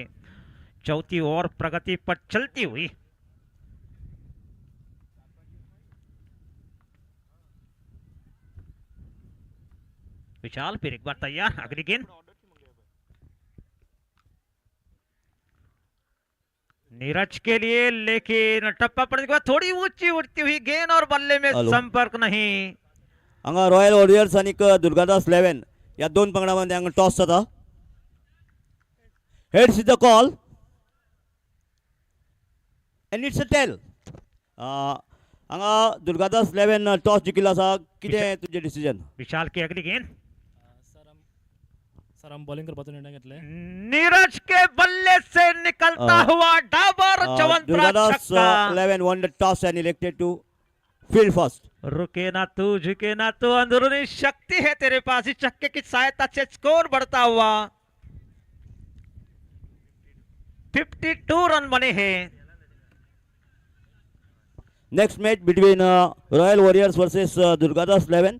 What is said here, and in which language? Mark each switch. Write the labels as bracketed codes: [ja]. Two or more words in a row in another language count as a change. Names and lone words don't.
[hi] चौथी ओवर प्रगति पर चलती हुई। विशाल फिर एक बार तैयार, अगली गेंद। नीरज के लिए, लेकिन टप्पा पड़ने के बाद थोड़ी ऊंची उड़ती हुई गेंद और बल्ले में हॅलो. संपर्क नहीं। [kok] हांगा रॉयल वॉरियर्स आणि दुर्गादास 11 या दोन पंगडामध्ये हांगा टॉस जाता. [en] Heads is the call and it's a tail. [kok] हांगा दुर्गादास 11 टॉस जिखिल्लो आसा. कितें तुजें डिसिजन? [hi] विशाल की अगली गेंद। [kok] सर हम बॉलिंग करपाचो निर्णय घेतले. [hi] नीरज के बल्ले से निकलता हुआ डाबर चवंतरा दुर्गादास छक्का। [en] 11 won the toss and elected to field first. [hi] रुके ना तू, झुके ना तू, अंदरूनी शक्ति है तेरे पास। इस छक्के की सहायता से स्कोर बढ़ता हुआ 52 रन बने हैं। [en] Next match between Royal Warriors versus Durgadas 11.